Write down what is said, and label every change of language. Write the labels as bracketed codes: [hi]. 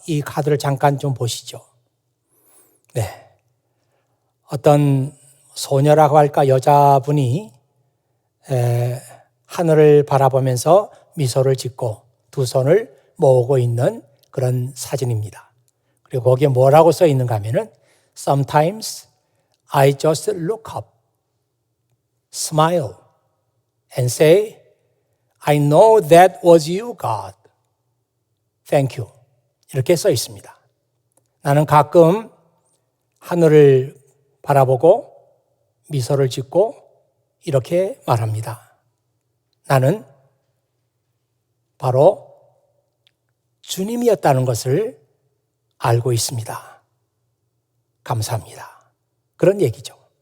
[ko] 이 카드를 잠깐 좀 보시죠. 네, 어떤 소녀라고 할까, 여자분이 하늘을 바라보면서 미소를 짓고 두 손을 모으고 있는 그런 사진입니다. 그리고 거기에 뭐라고 써 있는가 하면은 [en] Sometimes I just look up, smile, and say, I know that was you, God. Thank you. [ko] 이렇게 써 있습니다. 나는 가끔 하늘을 바라보고 미소를 짓고 이렇게 말합니다. 나는 바로 주님이었다는 것을 알고 있습니다. 감사합니다. 그런 얘기죠.